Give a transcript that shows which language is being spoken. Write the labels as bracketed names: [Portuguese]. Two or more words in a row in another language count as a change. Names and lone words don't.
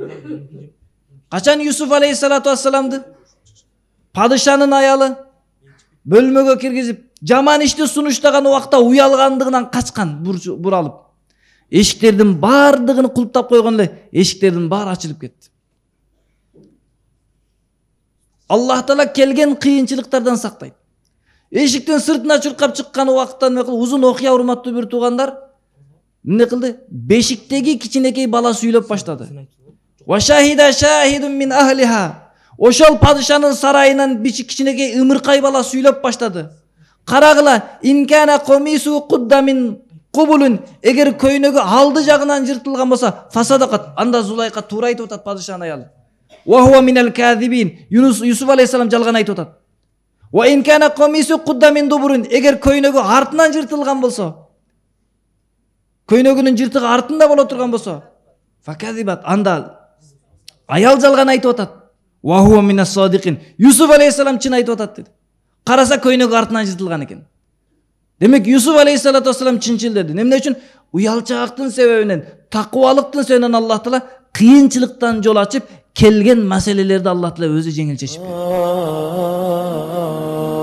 [Kyrgyz] Качан Юсуф [Arabic] عليه الصلاة والسلامды [Kyrgyz] падышанын аялы бөлмөгө киргизип, жаман ишти сунуштаган убакта уялгандыгынан качкан, буралып, эшиктердин бардыгын кулптап койгон эле, эшиктердин баары ачылып кетти. Аллах Таала келген кыйынчылыктардан сактайт. Эшиктин сыртына чуркап чыккан убакыттан узун окуя, урматтуу бир туугандар. Эмне кылды? Бешиктеги кичинекей бала сүйлөп баштады. [Arabic] وشهد شاهد من أهلها. [Kyrgyz] Ошол падышанын сарайынан кичинекей ымыркай бала сүйлөп баштады. [Arabic] Карагыла, إن كان قميصه قد من قبل. [Kyrgyz] Эгер көйнөгү алды жагынан жыртылган болсо, фасадакат, анда Зулайка туура айтып атат падышанын аялы. [Arabic] وهو من الكاذبين. [Kyrgyz] Юсуф алейхиссалам жалган айтып атат. [Arabic] وإن كان قميصه قد من دبر. [Kyrgyz] Эгер көйнөгү артынан жыртылган болсо, көйнөгүнүн жыртыгы артында боло турган болсо, факазибат, анда аял жалган айтып атат. [Arabic] وهو من الصادقين. [Kyrgyz] Юсуф алейхиссалам чын айтып атат деди. Караса көйнөгү артынан жыртылган экен. Демек Юсуф [Arabic] عليه الصلاة والسلام [Kyrgyz] чынчыл деди. Эмне үчүн? Уялчаактын себебинен, такыбалыктын себебинен Аллах Таала кыйынчылыктан жол ачып, келген маселелерди Аллах Таала өзү жеңил чечип берди.